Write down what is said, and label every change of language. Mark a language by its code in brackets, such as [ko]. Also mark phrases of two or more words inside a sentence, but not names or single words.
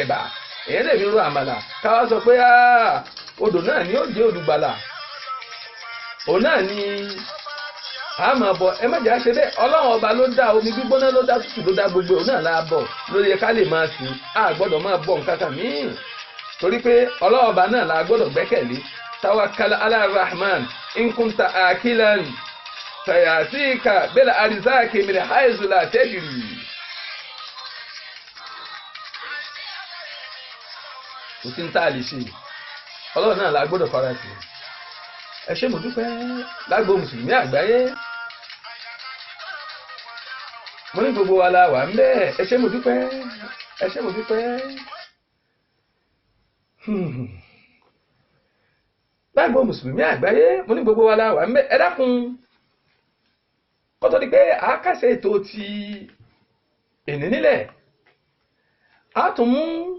[yo] tẹ̀bà èèyàn lè fi ro àmàlà káwá sọ pé odò náà ni ó jẹ́ olùgbàlà òun náà ni a máa bọ ẹ má jẹ́ àṣẹ bẹ́ẹ̀ Ọlọ́run ọba ló dá omi gbígbóná ló dá tútù ló dá gbogbo òun náà la bọ̀ lórí ká lè máa sìn á gbọ́dọ̀ máa bọ nǹkan kan míì torí pé Ọlọ́run ọba náà la gbọ́dọ̀ gbẹ́kẹ̀lé [ar] توكل على الرحمن إن كنت عاقلا سيأتيك بالأرزاق من حيث لا تدري. [yo] kò sí ní tá a lè ṣe Ọlọ́run náà la gbọ́dọ̀ fara sí ẹ ṣé mo dúpẹ́ lágbo mùsùlùmí àgbáyé mo ní gbogbo wa la wà ń bẹ́ẹ̀ ẹ ṣé mo dúpẹ́ ẹ ṣé mo dúpẹ́ lágbo mùsùlùmí àgbáyé mo ní gbogbo wa la wà ń bẹ́ẹ̀ ẹ dákun kó tó di pé àákàṣe ètò ti èní nílẹ̀ á tún mú